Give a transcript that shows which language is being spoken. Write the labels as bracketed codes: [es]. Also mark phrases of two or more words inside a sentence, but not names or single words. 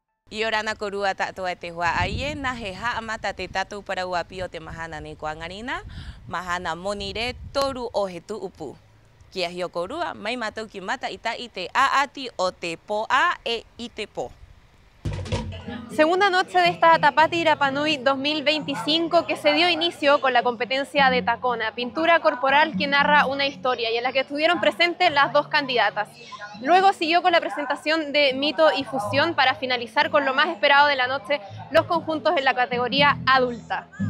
[rap] Yorana korua tatua te hua aie na he haamata te tatu para uapio te mahana ni kuangarina, mahana monire toru o he tuupu. Kia hio korua, mai matau ki mata ita i te aati o te poa e i te po. [es] Segunda noche de esta Tapati Rapanui 2025 que se dio inicio con la competencia de Tacona, pintura corporal que narra una historia y en la que estuvieron presentes las dos candidatas. Luego siguió con la presentación de Mito y Fusión para finalizar con lo más esperado de la noche, los conjuntos en la categoría adulta.